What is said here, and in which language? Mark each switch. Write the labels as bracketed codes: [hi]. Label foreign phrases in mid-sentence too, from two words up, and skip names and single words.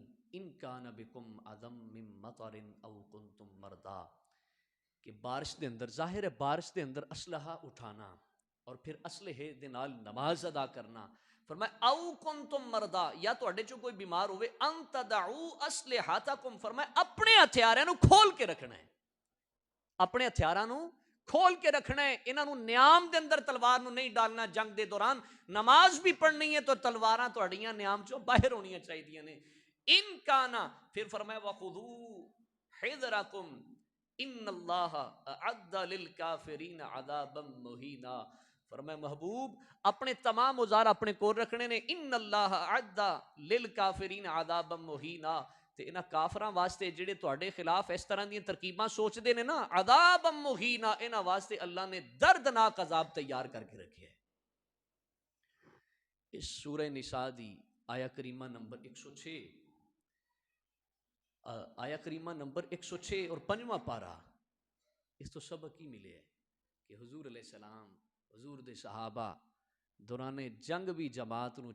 [ar] ان کان بکم اذم من مطر او کنتم مرضا، [pa] کہ بارش دے اندر، ظاہر ہے بارش دے اندر اسلحہ اٹھانا اور پھر اسلحے دے نال نماز ادا کرنا، فرمایا [ar] او کنتم مرضا، [pa] یا تہاڈے چوں کوئی بیمار ہوئے، [ar] ان تدعوا اسلحتکم، [pa] فرمایا اپنے ہتھیاراں نو کھول کے رکھنا ہے، اپنے ہتھیاراں نو کھول کے رکھنا ہے، انہاں نو نیام دے اندر تلوار نو نہیں ڈالنا، جنگ دے دوران نماز بھی پڑھنی ہے تو تلواراں تہاڈیاں نیام چوں باہر ہونیاں چاہیے نے۔ [ar] ان کانا، [pa] پھر فرمایا [ar] وخذو حذرکم ان اللہ اعد للکافرین عذابا مہینا، [pa] فرمایا محبوب اپنے تمام اوزار اپنے کول رکھنے نے، [ar] ان اللہ اعد للکافرین عذابا مہینا، [pa] تے انہاں کافراں واسطے جڑے تہاڈے خلاف اس طرح دی ترکیباں سوچدے نے نا، [ar] عذاب مہینا، [pa] انہاں واسطے اللہ نے دردناک عذاب تیار کر کے رکھے ہے۔ اس سورہ نساء دی آیا کریمہ نمبر 106، آیا کریمہ نمبر 106 اور 5واں پارہ، اس تو سبق ہی ملے ہے کہ حضور [ar] علیہ السلام، [pa] حضور دے صحابہ دوران جنگ بھی جماعت نو